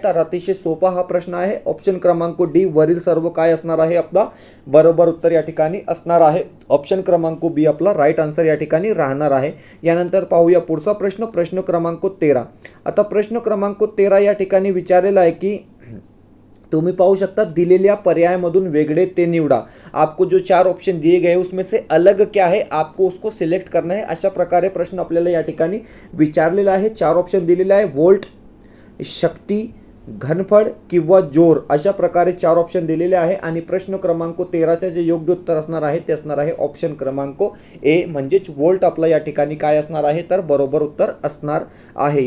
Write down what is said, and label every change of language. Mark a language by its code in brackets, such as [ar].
[mr] तर अतिशय सोपा हा प्रश्न आहे। ऑप्शन क्रमांक डी वरील सर्व काय असणार आहे आपला बरोबर उत्तर या ठिकाणी असणार आहे। ऑप्शन क्रमांक बी आपला राइट आन्सर या ठिकाणी राहणार आहे। यानंतर पाहूया पुढचा प्रश्न, प्रश्न क्रमांक 13। आता प्रश्न क्रमांक 13 या ठिकाणी विचारलेला आहे की तुम्ही पाहू शकता दिलेल्या पर्यायामधून वेगळे ते निवडा। [hi] आपको जो 4 ऑप्शन दिए गए उसमें से अलग क्या है आपको उसको सिलेक्ट करना है। [mr] अशा प्रकारे प्रश्न आपल्याला या ठिकाणी विचारलेला आहे। 4 ऑप्शन दिलेले आहे, वोल्ट, शक्ती, घनफळ किंवा जोर, अशा प्रकारे 4 ऑप्शन दिलेले आहे। आणि प्रश्न क्रमांक 13चे जे योग्य उत्तर असणार आहे ते असणार आहे ऑप्शन क्रमांक ए, म्हणजेच वोल्ट आपला या ठिकाणी काय असणार आहे तर बरोबर उत्तर असणार आहे।